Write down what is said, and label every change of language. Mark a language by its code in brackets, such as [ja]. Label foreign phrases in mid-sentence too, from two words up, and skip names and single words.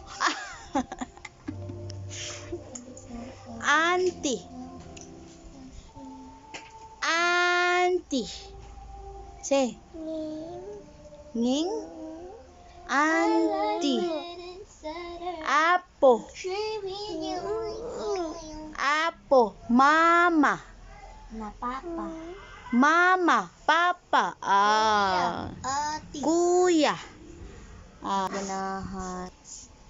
[en] Auntie. Auntie. Say. Ning. [ceb] Auntie. Apo. Apo. Mama. Na papa. Mama. Papa. Ati. Kuya. Ganahan.